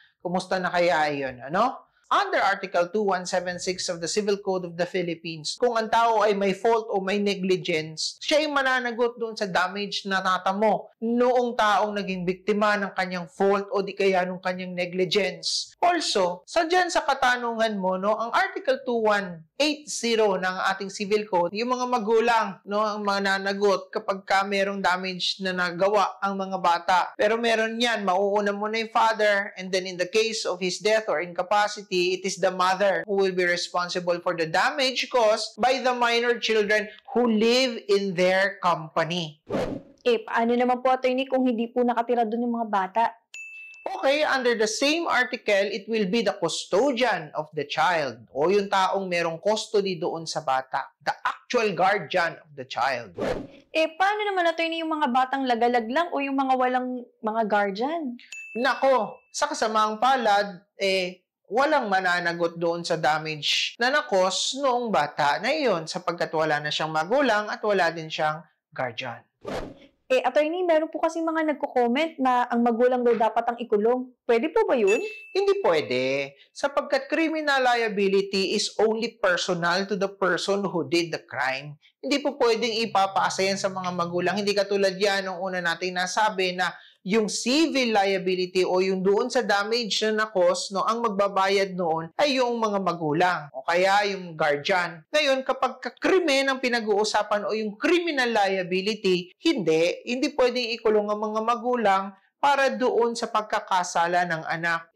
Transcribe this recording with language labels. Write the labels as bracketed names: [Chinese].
[Filipino] Kumusta na kaya yun, ano? [English] Under Article 2176 of the Civil Code of the Philippines, [Filipino] kung ang tao ay may fault o may negligence, siya ay mananagot doon sa damage na natamo noong taong naging biktima ng kanyang fault o di kaya nung kanyang negligence. Also, dyan sa katanungan mo, no, ang Article 2180 ng ating Civil Code, yung mga magulang, no, ang mananagot kapag ka merong damage na nagawa ang mga bata. Pero meron yan, mauuna muna yung [English] father, and then in the case of his death or incapacity, it is the mother who will be responsible for the damage caused by the minor children who live in their company. [Filipino] Eh, paano naman po, attorney, kung hindi po nakatira doon yung mga bata? [English] Okay, under the same article, it will be the custodian of the child [Filipino] o yung taong merong custody doon sa bata, [English] the actual guardian of the child. [Filipino] Eh, paano naman, attorney, yung mga batang lagalag lang o yung mga walang mga guardian? Nako, sa kasamaang palad, walang mananagot doon sa damage na nakos noong bata na iyon sapagkat wala na siyang magulang at wala din siyang guardian. Eh, attorney, meron po kasi mga nagko-comment na ang magulang daw dapat ang ikulong. Pwede po ba yun? Hindi pwede, sapagkat [English] criminal liability is only personal to the person who did the crime. [Filipino] Hindi po pwedeng ipapaasa yan sa mga magulang. Hindi katulad yan nung una nating nasabi na yung civil liability o yung doon sa damage na na-cause, no, ang magbabayad noon ay yung mga magulang o kaya yung guardian. Ngayon, kapag krimen ang pinag-uusapan o yung criminal liability, hindi pwedeng ikulong ang mga magulang para doon sa pagkakasala ng anak.